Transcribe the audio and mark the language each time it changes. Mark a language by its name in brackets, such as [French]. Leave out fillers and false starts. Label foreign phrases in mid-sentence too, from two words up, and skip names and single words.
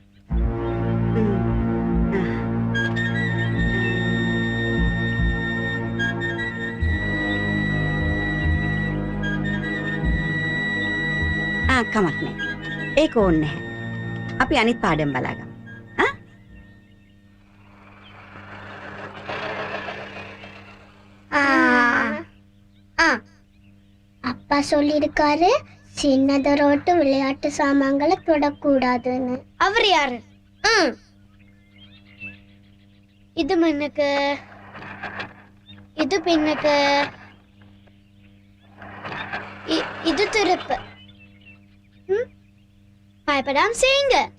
[Sinhala] කමක් නෑ. ඒක ඕනේ නැහැ. අපි අනිත් පාඩම් බලාගමු. [Tamil] அப்பா சொல்லியிருக்காரு சின்னதரோட்டு விளையாட்டு சாமான்களை தொடக்கூடாதுன்னு அவர் யாரு இது பின்னுக்கு இது திருப்பு பயப்படாம செய்யுங்க